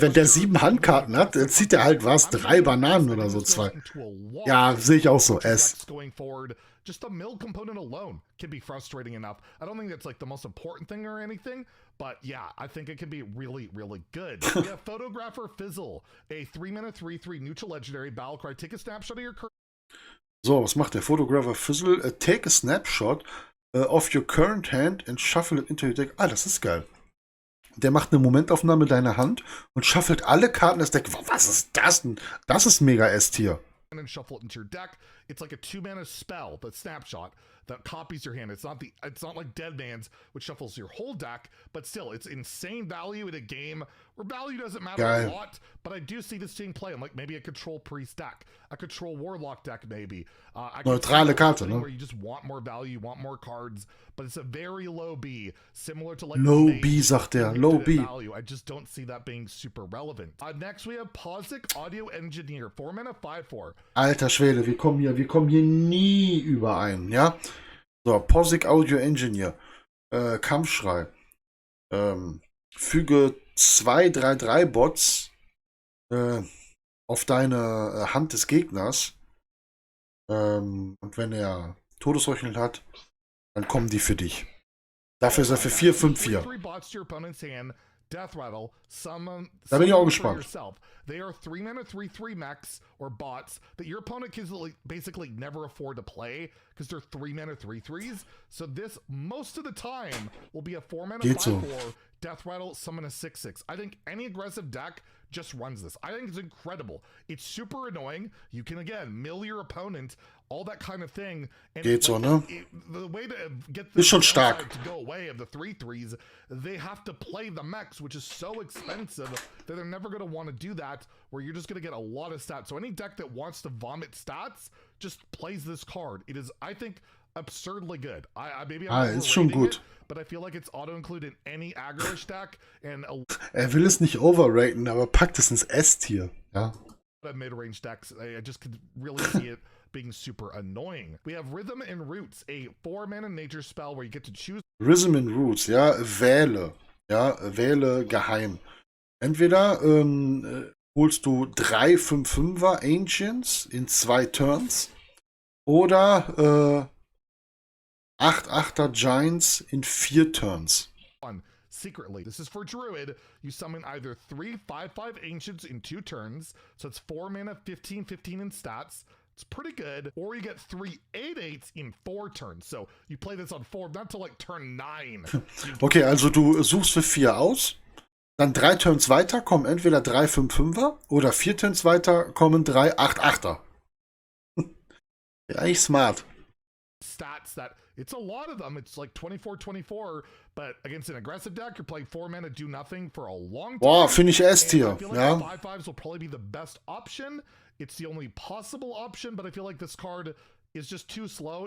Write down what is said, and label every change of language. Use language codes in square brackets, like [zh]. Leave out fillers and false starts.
[de] Wenn der 7 Handkarten hat, dann zieht er halt was, 3 Bananen oder so, 2. Ja, sehe ich auch so. S. [en] Just the mill component alone can be frustrating enough. I don't think that's like the most important thing or anything, but yeah, I think it can be really, really good. We have Photographer Fizzle, a 3 mana 3/3 neutral legendary Battlecry. Take a snapshot of your current. [de] So, was macht der Photographer Fizzle? [en] Take a snapshot of your current hand and shuffle it into your deck. [de] Ah, das ist geil. Der macht eine Momentaufnahme deiner Hand und shuffelt alle Karten des Decks. Was ist das denn? Das ist mega S-Tier. [en] And shuffle it into your deck. It's like a 2 mana spell, the snapshot, that copies your hand. It's not like Dead Man's, which shuffles your whole deck, but still, it's insane value in a game where value doesn't matter a lot. But I do see this team play in like maybe a control priest deck, a control warlock deck, maybe. [de] Neutrale Karte, ne? [en] Where you just want more value, you want more cards, but it's a very low B, similar to like [de] low B, sagt er, low B. [en] Value. I just don't see that being super relevant. Next we have Posic Audio Engineer, 4 mana 5/4. [de] Alter Schwede, wir kommen hier nie überein, ja? So, Posic Audio Engineer, Kampfschrei, füge 2 3/3 Bots auf deine Hand des Gegners, und wenn er Todesheucheln hat, dann kommen die für dich. Dafür ist er für 4/5/4. [en] Deathrattle, [de] da bin ich auch gespannt. [en] They are 3 mana 3/3 mechs or bots that your opponent can basically never afford to play because they're 3 mana 3/3s. So this most of the time will be a 4 mana 5/4 Deathrattle, summon a 6/6. I think any aggressive deck just runs this. I think it's incredible. It's super annoying. You can again mill your opponent, all that kind of thing. And [de] Geht so, ne? [en] The way to get [de] ist schon stark [en] to go away of the 3/3s, they have to play the mechs, which is so expensive that they're never going to want to do that, where you're just going to get a lot of stats. So any deck that wants to vomit stats just plays this card. It is, I think, absurdly good. Maybe I'm [de] ist schon gut. [en] But I feel like it's auto-included in any aggro deck. And [de] will es nicht overraten, aber packt es ins S-Tier. Ja. [en] Mid-range decks, I just could really see it being super annoying. We have Rhythm and Roots, a 4 mana nature spell where you get to choose. [de] Rhythm and Roots, ja, wähle. Ja, wähle geheim. Entweder holst du 3 5/5er Ancients in 2 Turns oder 8 8er Giants in 4 Turns. [en] Secretly, this is for Druid. You summon either 3 5/5 Ancients in 2 turns, so it's 4 mana, 15/15 in stats. It's pretty good. Or you get 3 8/8s in 4 turns. So you play this on 4, not till like turn 9. [de] Okay, also du suchst für 4 aus, dann 3 Turns weiter kommen entweder 3 5/5er oder 4 Turns weiter kommen 3 8 8er. Ja, eigentlich smart. [en] Stats that it's a lot of them. It's like 24/24, but against an aggressive deck, you're playing 4 mana, do nothing for a long time. [de] Boah, finde ich S-Tier. [en] I feel like [de] Ja. [en] the 5/5s will probably be the best option. It's the only possible option, but I feel like this card is just too slow.